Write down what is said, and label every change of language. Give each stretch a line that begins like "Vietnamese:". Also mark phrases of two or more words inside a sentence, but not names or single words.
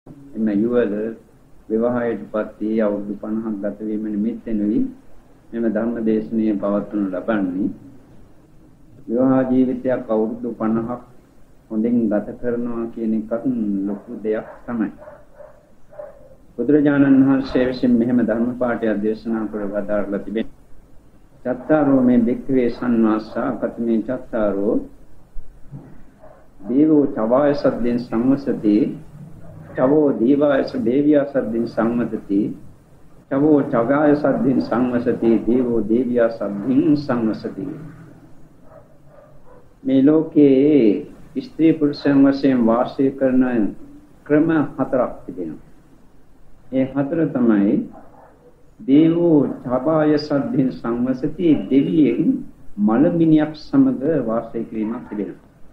Sinhala: එම යුවල විවාහයටපත් වී අවුරුදු 50ක් ගත වීම නිමිත්තෙනුයි මෙම ධර්ම දේශනාව පවත්වනු ලබන්නේ. විවාහ ජීවිතයක් අවුරුදු 50ක් හොඳින් ගත කරනවා කියන එකත් ලොකු දෙයක් තමයි. බුදුරජාණන් වහන්සේ විසින් මෙහෙම ධර්ම පාඨයක් දේශනා කර වදාරලා තිබෙනවා.
Pali: චත්තාරෝ මේ භික්ඛවේ සම්මාස්සා කතමේ චත්තාරෝ දේවෝ චවාය සද්දෙන් සංවසති චවෝ දීවායස දේවියා සද්දෙන් සංවසති චවෝ චගාය සද්දෙන් සංවසති දේවෝ දේවියා සද්දෙන් සංවසති.
Sinhala: මේ ලෝකේ ස්ත්‍රී පුරුෂයන් වශයෙන් වාසය කරන ක්‍රම හතරක් තිබෙනවා. ඒ හතර තමයි
Pali: දේවෝ චබාය සද්දෙන් සංවසති,
Sinhala: දෙවියන් මලමිනියක් සමග වාසය කිරීමක් තිබෙනවා.